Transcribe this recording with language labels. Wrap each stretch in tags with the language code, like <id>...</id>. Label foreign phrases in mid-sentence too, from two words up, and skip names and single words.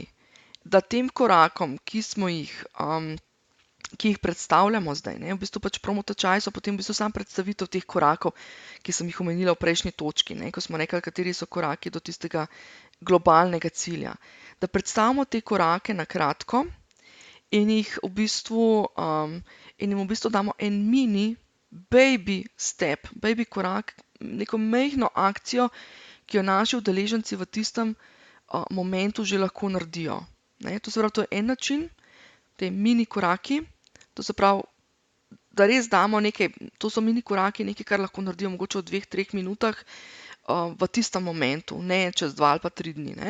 <sl>Ali da tem korakom, ki jih predstavljamo zdaj, ne, v bistvu pač promo tečaji so potem v bistvu sam predstavitev teh korakov, ki sem jih omenila v prejšnji točki, ne, ko smo rekli, kateri so koraki do tistega globalnega cilja. Da predstavimo te korake na kratko in jih v bistvu, in jim v bistvu damo en mini</sl> <en>baby step,</en> <sl>baby korak, neko majhno akcijo, ki jo naši udeleženci v tistem momentu že lahko naredijo. Ne, to se pravi, to je en način, te mini koraki, to se pravi, da res damo nekaj, to so mini koraki, nekaj, kar lahko naredijo mogoče v 2-3 minutah v tistem momentu, ne čez 2 ali pa 3 dni, ne.</sl>